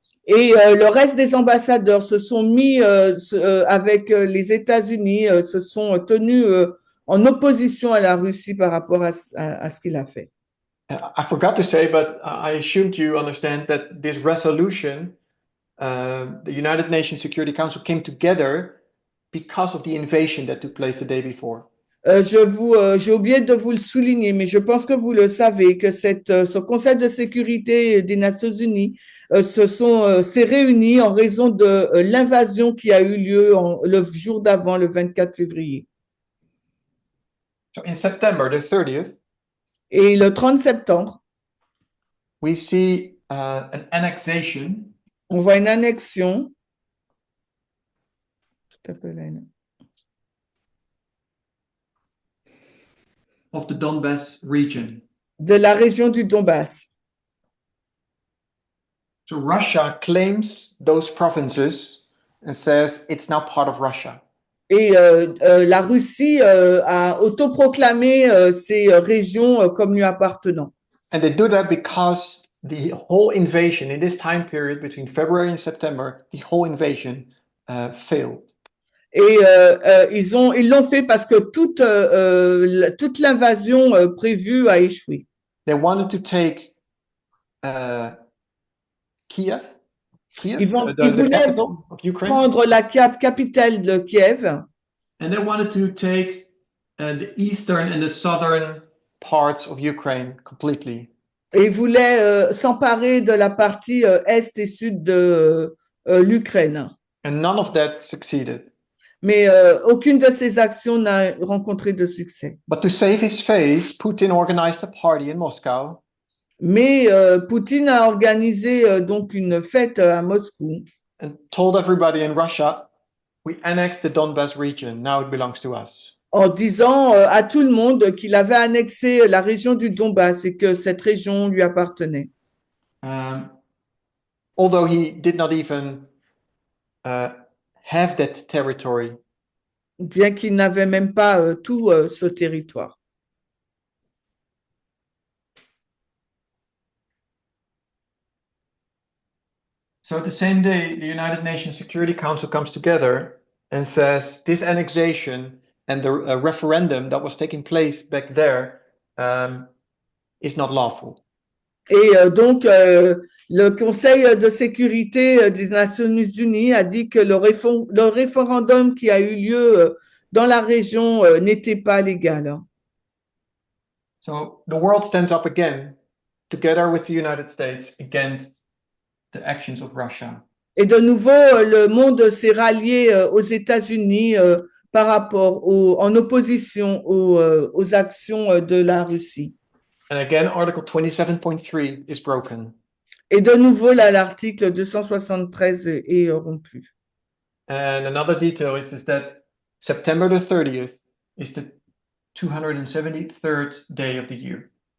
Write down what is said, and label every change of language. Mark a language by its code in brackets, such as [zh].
[fr] Et le reste des ambassadeurs se sont mis avec les États-Unis, se sont tenus en opposition à la Russie par rapport à ce qu'il a fait. [en] I forgot to say, but I assumed you understand that this resolution, the United Nations Security Council came together because of the invasion that took place the day before. [fr] J'ai oublié de vous le souligner, mais je pense que vous le savez que ce Conseil de sécurité des Nations Unies s'est réuni en raison de l'invasion qui a eu lieu le jour d'avant, le 24 février. [en] So in September the 30th, [fr] et le 30 septembre, [en] we see an annexation. [fr] On voit une annexion. [en] Of the Donbass region. [fr] De la région du Donbass. [en] So Russia claims those provinces and says it's now part of Russia. [fr] Et la Russie a autoproclamé ces régions comme lui appartenant. [en] And they do that because the whole invasion in this time period between February and September, the whole invasion failed. [fr] Et ils l'ont fait parce que toute l'invasion prévue a échoué. [en] They wanted to take Kiev. [fr] Ils voulaient prendre la capitale de Kiev. [en] And they wanted to take the eastern and the southern parts of Ukraine completely. [fr] Et ils voulaient s'emparer de la partie est et sud de l'Ukraine. [en] And none of that succeeded. [fr] Mais aucune de ces actions n'a rencontré de succès. [en] But to save his face, Putin organized a party in Moscow. [fr] Mais Poutine a organisé donc une fête à Moscou. [en] And told everybody in Russia, we annexed the Donbass region. Now it belongs to us. [fr] En disant à tout le monde qu'il avait annexé la région du Donbass et que cette région lui appartenait. [en] Although he did not even have that territory. [fr] Bien qu'il n'avait même pas tout ce territoire. [en] So the same day, the United Nations Security Council comes together and says this annexation and the referendum that was taking place back there is not lawful. [fr] Et donc, le Conseil de sécurité des Nations Unies a dit que le référendum qui a eu lieu dans la région n'était pas légal. [en] So the world stands up again, together with the United States, against the actions of Russia. [fr] Et de nouveau, le monde s'est rallié aux États-Unis par rapport en opposition aux actions de la Russie. [en] And again, Article 27.3 is broken. [fr] Et de nouveau, là, l'article 273 est rompu. [en] And another detail is that September the 30th is the 273rd day of the year.